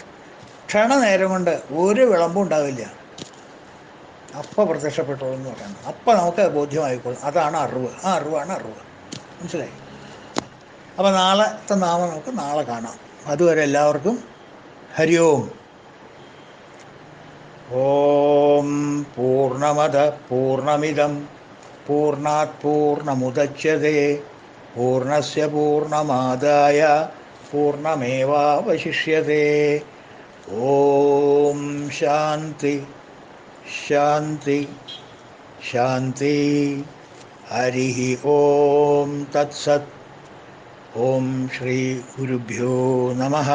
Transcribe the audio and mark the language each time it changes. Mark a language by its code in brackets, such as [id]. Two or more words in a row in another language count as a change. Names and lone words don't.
[ml] ക്ഷണനേരം കൊണ്ട് ഒരു വിളമ്പും ഉണ്ടാവില്ല. അപ്പം പ്രത്യക്ഷപ്പെട്ടോളൂ എന്ന് പറയുന്നത്. അപ്പം നമുക്ക് ബോധ്യമായിക്കോളും. അതാണ് അറിവ്. ആ അറിവാണ് അറിവ്. മനസ്സിലായി? അപ്പം നാളത്തെ നാമം നമുക്ക് നാളെ കാണാം. അതുവരെ എല്ലാവർക്കും [sa] ഹരി ഓം. ഓം പൂർണ്ണമദ പൂർണ്ണമിദം പൂർണ്ണാത് പൂർണ്ണമുദച്യതേ പൂർണ്ണസ്യ പൂർണ്ണമാദായ പൂർണ്ണമേവാവശിഷ്യതേ. ഓം ശാന്തി ശാന്തി ശാന്തി. ഹരി ഓം തത്സത്. ഓം ശ്രീ ഗുരുഭ്യോ നമഃ.